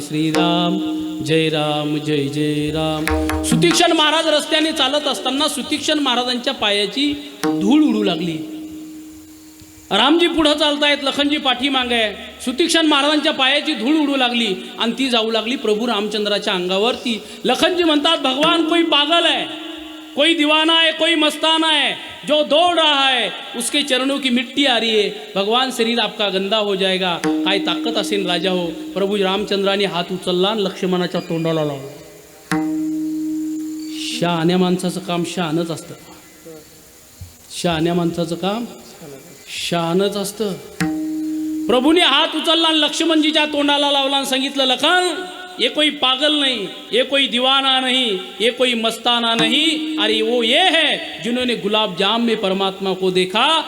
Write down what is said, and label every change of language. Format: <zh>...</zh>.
<mr>श्रीराम जय राम जय जय राम. सुतीक्षण महाराज रस्त्याने चालत असताना सुतीक्षण महाराजांच्या पायाची धूळ उडू लागली. रामजी पुढे चालतायत, लखनजी पाठीमागे आहे. सुतीक्षण महाराजांच्या पायाची धूळ उडू लागली आणि ती जाऊ लागली प्रभू रामचंद्राच्या अंगावरती. लखनजी म्हणतात,</mr> <hi>भगवान कोई पागल है, कोई दीवाना है, कोई मस्ताना है, जो दौड़ रहा है उसके चरणों की मिट्टी आ रही है. भगवान शरीर आपका गंदा हो जाएगा.</hi> <mr>काय ताकद असेल राजा हो. प्रभू रामचंद्राने हात उचलला आणि लक्ष्मणाच्या तोंडाला लावला. शहाण्या माणसाचं काम शहाणच असतं. शहाण्या माणसाचं काम शहाणच असतं. प्रभूने हात उचलला आणि लक्ष्मणजीच्या तोंडाला लावला आणि सांगितलं, लखन</mr> <hi>ये कोई पागल नहीं, ये कोई दीवाना नहीं, ये कोई मस्ताना नहीं, अरे वो ये है जिन्होंने गुलाब जाम में परमात्मा को देखा।</hi>